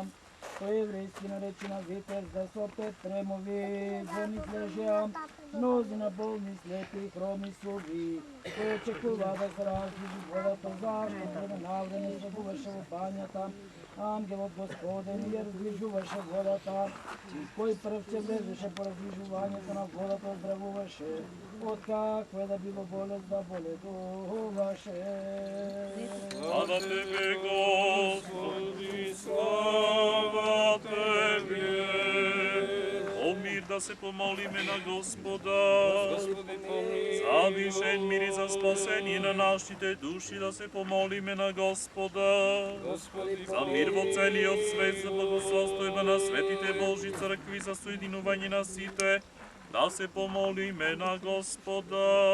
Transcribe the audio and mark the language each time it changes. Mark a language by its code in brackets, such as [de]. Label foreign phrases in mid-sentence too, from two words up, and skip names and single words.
[mk] по еврејски наречена Витер, за со 5 тремови, жени лежеа, мнозина болни, слепи и хроми суви, кои очекува да се разлижи водата, зашто време на време слабуваше во бањата, ангелот Господен ја разлижуваше водата, кој првче влезеше по разлижувањето на водата, оздравуваше, од каква да било болест да боледуваше. Слава Тебе, Господи, слава Тебе. О мир да се помолиме на Господа. За вишен мир и за спасение на нашите души да се помолиме на Господа. За мир во целиот свет, за благосостојба на светите Божи цркви, за соединување на сите, да се помолиме на Господа.